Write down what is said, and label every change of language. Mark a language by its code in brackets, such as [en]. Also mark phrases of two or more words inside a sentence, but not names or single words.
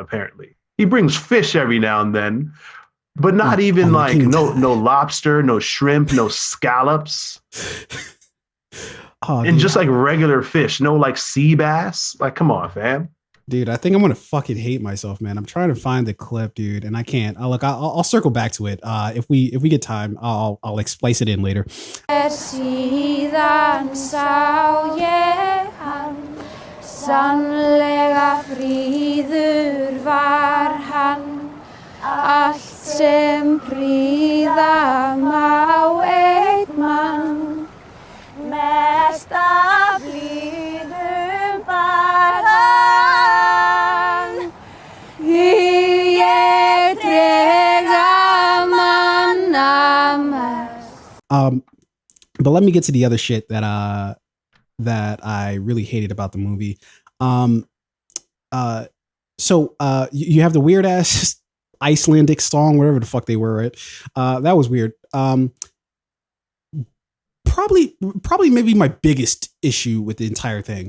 [en] Apparently he brings fish every now and then, but not even like no lobster, no shrimp, no scallops. And just like regular fish, no like sea bass. Like, come on, fam. Dude, I think I'm gonna fucking hate myself, man. I'm trying to find the clip, dude, and I can't. I'll circle back to it. If we get time, I'll splice it in later. [is] Síðan sá ég hann, sannlega fríður var hann, allt sem prýða má einn mann, mest af blíðum bar hann, ég trega manna mest. [en] But let me get to the other shit that I really hated about the movie. So you have the weird ass Icelandic song, whatever the fuck they were, right? That was weird. Probably maybe my biggest issue with the entire thing.